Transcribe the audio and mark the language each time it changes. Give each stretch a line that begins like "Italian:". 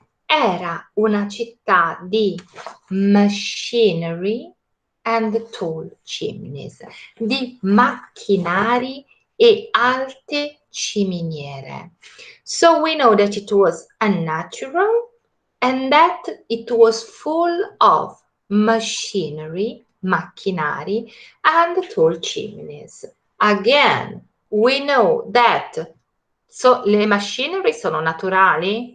Italian: Era una città di
English: machinery and tall chimneys,
Italian: di macchinari e alte ciminiere.
English: So we know that it was unnatural and that it was full of machinery, macchinari, and tall chimneys. Again, we know that
Italian: le machinery sono naturali?